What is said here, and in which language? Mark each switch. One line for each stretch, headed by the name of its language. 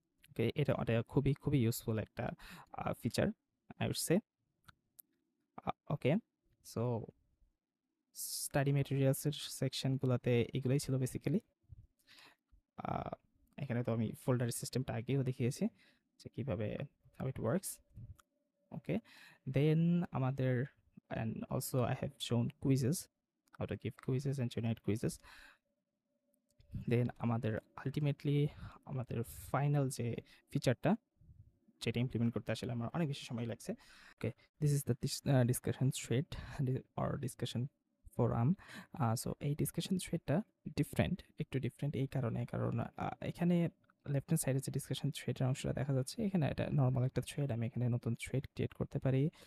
Bangla: ওকে, এটা খুবই খুবই ইউজফুল একটা feature,
English: I would say.
Bangla: Okay, so study মেটেরিয়ালসের সেকশনগুলোতে এগুলোই ছিল বেসিক্যালি। এখানে তো আমি ফোল্ডার সিস্টেমটা আগেও দেখিয়েছি যে কীভাবে
English: How it works.
Bangla: ওকে, দেন আমাদের,
English: and also I have shown quizzes, how to give quizzes and generate quizzes.
Bangla: দেন আমাদের আলটিমেটলি আমাদের ফাইনাল যে ফিচারটা, যেটা ইমপ্লিমেন্ট করতে আসলে আমার অনেক বেশি সময় লাগছে।
English: Okay, this is the discussion thread or discussion forum.
Bangla: So এই ডিসকাশন থ্রেডটা একটু ডিফারেন্ট এই কারণে, কারণ এখানে লেফট হ্যান্ড সাইডে যে ডিসকাশন থ্রেডের অংশটা দেখা যাচ্ছে, এখানে এটা নর্মাল একটা থ্রেড, আমি এখানে নতুন থ্রেড ক্রিয়েট করতে পারি।